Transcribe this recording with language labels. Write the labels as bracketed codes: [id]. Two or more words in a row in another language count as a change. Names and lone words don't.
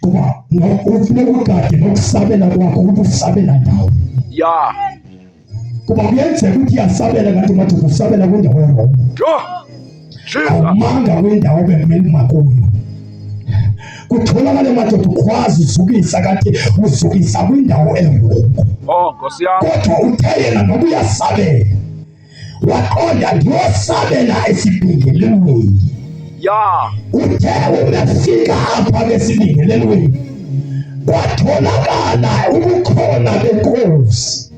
[xh] kuba ufuneka ugade nokusabela kwakho ukuthi usabela ndawo. [en] Yeah. [xh] Kuba kuyenzeka ukuthi uyasabela kanti madoda usabela kwindawo erongo. Jesus. Awumanga kwindawo bekumele uma kuyo. Kutholakala madoda ukwazi uzukisa kanti uzukisa kwindawo erongo. Oh, [zu] Nkosi yami. [xh] Kodwa uthe yena ngoba uyasabela waqonda ngiyosabela esibingelelweni. [en] Yeah. [xh] Uthe umefika apha besibingelelweni kwatholakala ubukhona benkosi.